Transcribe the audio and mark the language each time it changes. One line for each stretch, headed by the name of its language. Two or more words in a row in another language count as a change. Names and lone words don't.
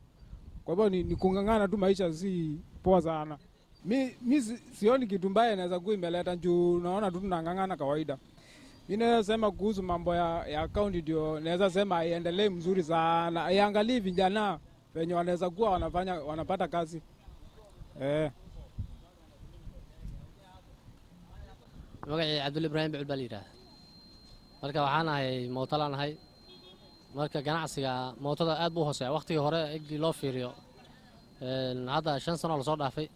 Swahili: Kwa hivyo ni kungangana tu, maisha si poa sana. Mi sioni kitu mbaya inaweza kuwa imeleta, juu naona tu tunangangana kawaida. Mimi naweza sema kuhusu mambo ya county, ndio naweza sema iendelee mzuri sana. Iangalie vijana wenye wanaweza kuwa wanapata kazi.
Somali: magacay Abdul Ibrahim Bilbalira. Marka waxaan ahay mootalaan ahay. Marka ganacsiga mootada aad buu hooseeyaa. Waqtigii hore igi loo fiiriyo hadda 5 sano la soo dhaafay.